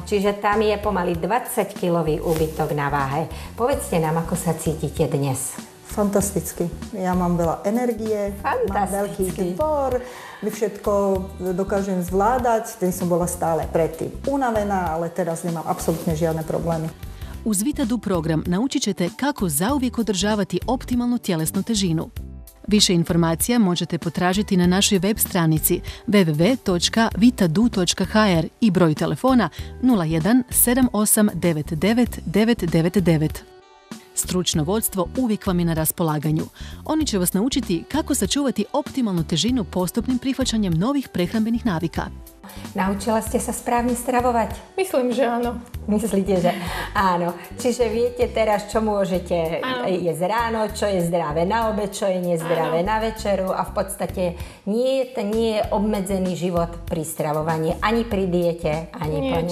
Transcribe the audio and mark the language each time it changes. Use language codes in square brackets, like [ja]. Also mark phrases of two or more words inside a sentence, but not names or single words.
[sk] Čiže tam je pomaly 20-kilový úbytok na váhe. Povedzte nám, ako sa cítite dnes. Fantasticky. Ja mám veľa energie, mám veľký zbor, všetko dokážem zvládať. Ten som bola stále predtým unavená, ale teraz nemám apsolutne žiadne problémy. [hr] Uz Vitadu program naučit ćete kako zauvijek održavati optimalnu tjelesnu težinu. Više informacija možete potražiti na našoj web stranici www.vitadu.hr i broju telefona 01 78 99 999. Stručno vodstvo uvijek vam je na raspolaganju. Oni će vas naučiti kako sačuvati optimalnu težinu postupnim prihvaćanjem novih prehrambenih navika. [sk] Naučila ste sa správne stravovať? Myslím, že áno. Myslíte, že áno. Čiže viete teraz, čo môžete jesť ráno, čo je zdravé na obed, čo je nezdravé na večeru a v podstate nie je obmedzený život pri stravovaní, ani pri diete, ani po ňom.